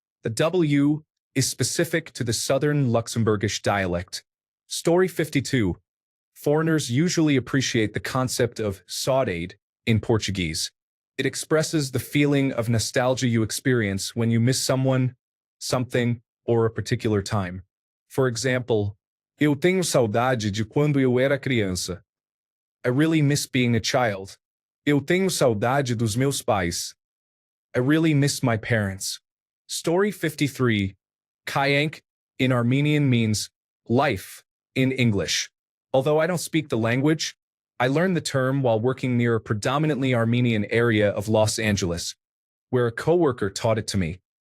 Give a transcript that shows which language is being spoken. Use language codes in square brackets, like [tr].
[en] The W is specific to the southern Luxembourgish dialect. Story 52. Foreigners usually appreciate the concept of saudade in Portuguese. It expresses the feeling of nostalgia you experience when you miss someone, something, or a particular time. For example, [pt] eu tenho saudade de quando eu era criança. [en] I really miss being a child. [pt] Eu tenho saudade dos meus pais. [en] I really miss my parents. Story 53. Kayank in Armenian means life in English. Although I don't speak the language, I learned the term while working near a predominantly Armenian area of Los Angeles, where a coworker taught it to me.